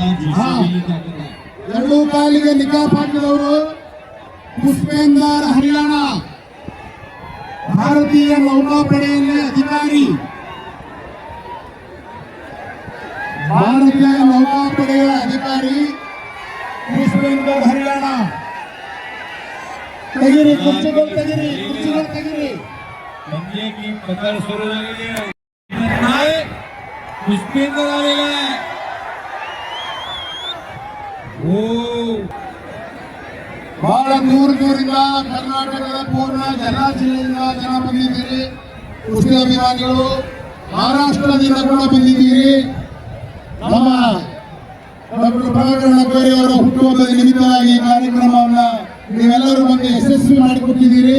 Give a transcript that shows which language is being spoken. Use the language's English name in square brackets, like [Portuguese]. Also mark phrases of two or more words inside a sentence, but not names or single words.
[Kannada] ಎರಡೂ ಕಾಲಿಗೆ ನಿಕಾಪ್ ಹಾಕಿದವರು ಪುಷ್ಪೇಂದರ್ ಹರಿಯಾಣ, ಭಾರತೀಯ ನೌಕಾಪಡೆಯಲ್ಲಿ ಅಧಿಕಾರಿ. ಭಾರತೀಯ ನೌಕಾಪಡೆಯ ಅಧಿಕಾರಿ ಪುಷ್ಪೇಂದರ್ ಹರಿಯಾಣ. ತೆಗಿರಿ ಕುರ್ಚಿಗಳು, ತೆಗಿರಿ ಕುರ್ಚಿಗಳು, ತೆಗಿರಿ. [Hindi] पंजे की पकड़ शुरू हो गई है. [Marathi] पुष्पेंद्र आलेला आहे. [Kannada] ಬಹಳ ದೂರದಿಂದ ಕರ್ನಾಟಕದ ಪೂರ್ಣ ಎಲ್ಲ ಜಿಲ್ಲೆಯಿಂದ ಜನ ಬಂದಿದ್ದೀರಿ. ಕುಸ್ತಿ ಅಭಿಮಾನಿಗಳು ಮಹಾರಾಷ್ಟ್ರದಿಂದ ಕೂಡ ಬಂದಿದ್ದೀರಿ. ನಮ್ಮ ಡಾಕ್ಟರ್ ಪ್ರಭಾಕರ್ ನಗ್ಗೇರಿ ಅವರ ಹುಟ್ಟುಹಬ್ಬದ ನಿಮಿತ್ತವಾಗಿ ಈ ಕಾರ್ಯಕ್ರಮವನ್ನು ನೀವೆಲ್ಲರೂ ಬಂದು ಯಶಸ್ವಿ ಮಾಡಿಕೊಟ್ಟಿದ್ದೀರಿ.